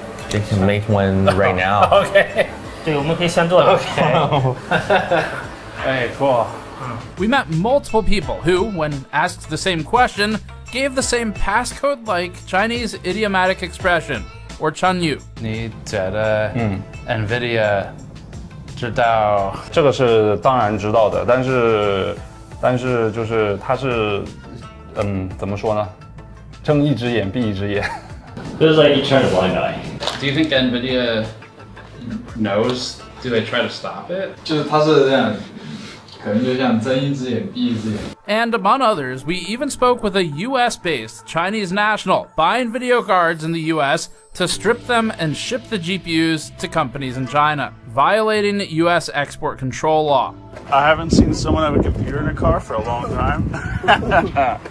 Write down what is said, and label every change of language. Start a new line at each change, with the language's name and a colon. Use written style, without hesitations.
English: They can make one right now. Okay.
Chinese: 对，我们可以现做的。
English: Okay. Hey, cool. We met multiple people who, when asked the same question, gave the same passcode-like Chinese idiomatic expression, or Chunyu.
Chinese: 你觉得NVIDIA 知道？这个是当然知道的，但是就是它是怎么说呢？睁一只眼闭一只眼。
English: This is like you turn a blind eye. Do you think NVIDIA knows? Do they try to stop it?
Chinese: 就是它是这样，可能就像睁一只眼闭一只眼。
English: And among others, we even spoke with a US-based Chinese national buying video cards in the US to strip them and ship the GPUs to companies in China, violating US export control law. I haven't seen someone have a computer in a car for a long time.